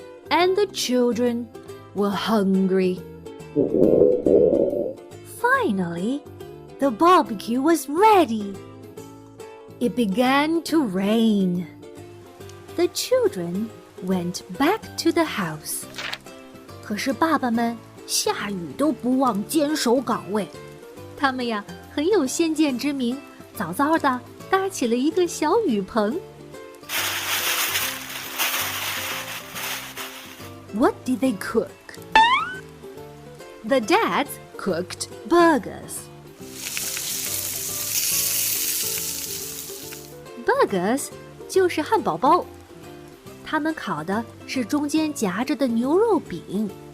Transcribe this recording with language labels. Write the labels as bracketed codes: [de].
[en] And the children were hungry. Finally, the barbecue was ready. It began to rain. The children went back to the house. [zh] 可是爸爸们下雨都不忘坚守岗位，他们呀很有先见之明，早早的搭起了一个小雨棚。 [en] What did they cook? The dads cooked burgers. [zh] Burgers 就是汉堡包，他们烤的是中间夹着的牛肉饼。